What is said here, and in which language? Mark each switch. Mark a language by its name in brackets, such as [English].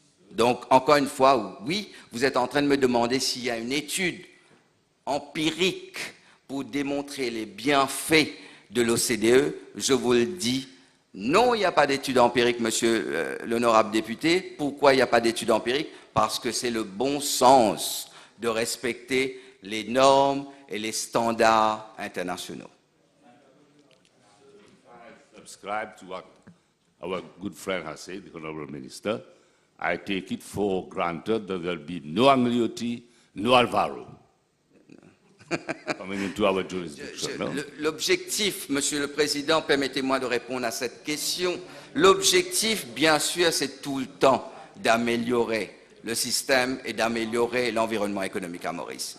[French] Donc, encore une fois, oui, vous êtes en train de me demander s'il y a une étude empirique pour démontrer les bienfaits de l'OCDE. Je vous le dis, non, il n'y a pas d'étude empirique, monsieur l'honorable député. Pourquoi il n'y a pas d'étude empirique? Parce que c'est le bon sens de respecter les normes et les standards internationaux. [English] subscribe to what our good friend has said, the Honorable Minister. I take it for granted that there will be no Anglioti, no Alvaro coming into our jurisdiction. No? [French] L'objectif, Monsieur le Président, permettez-moi de répondre à cette question. L'objectif, bien sûr, c'est tout le temps d'améliorer le système et d'améliorer l'environnement économique à Maurice.